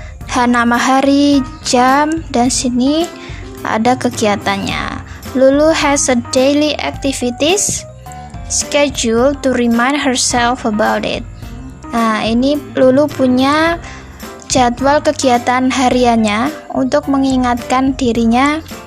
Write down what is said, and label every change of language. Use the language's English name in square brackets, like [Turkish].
[Indonesian] Nama hari, jam, dan sini ada kegiatannya. [English] Lulu has a daily activities schedule to remind herself about it. [Indonesian] Nah, ini Lulu punya jadwal kegiatan hariannya untuk mengingatkan dirinya.